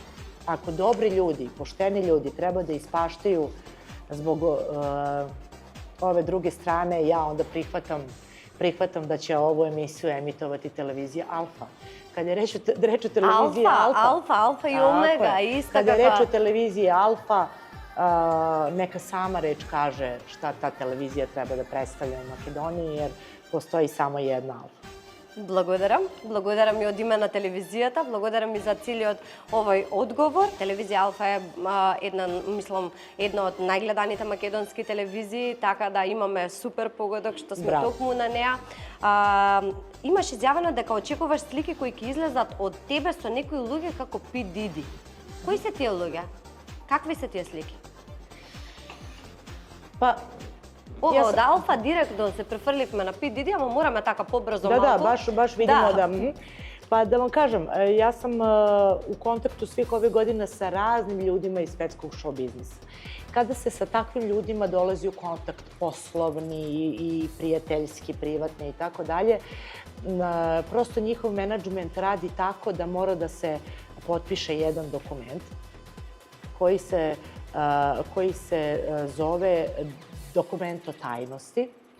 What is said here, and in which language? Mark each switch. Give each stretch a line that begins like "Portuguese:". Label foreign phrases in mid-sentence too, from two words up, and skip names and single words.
Serbian: Ako dobri ljudi, pošteni ljudi treba da ispaštaju zbog ove druge strane, ja onda prihvatam da će ovu emisiju emitovati televizija Alfa. Kad je reč o televiziji Alfa i Omega, isto kada je reč o televiziji Alfa, neka sama reč kaže šta ta televizija treba da predstavlja u Makedoniji, jer postoji samo jedna Alfa.
Macedonian: Благодарам и од име на телевизијата, благодарам и за целиот овој одговор. Телевизија Алфа е една од најгледаните македонски телевизии, така да имаме супер погодок што сме токму на неа. Имаш изјавено дека очекуваш слики кои ќе излезат од тебе со некои луѓе како P. Diddy. Кои се тие луѓе? Какви се тие слики? Па, Од Алфа директно се префрливме на P. Diddy, ама moramo така побрзо малку.
Serbian: Da, baš vidimo da... Pa da vam kažem, ja sam u kontaktu svih ove godine sa raznim ljudima iz svetskog show biznisa. Kada se sa takvim ljudima dolazi u kontakt poslovni i prijateljski, privatni i tako dalje, prosto njihov menadžment radi tako da mora da se potpiše jedan dokument koji se zove dokument o tajnosti.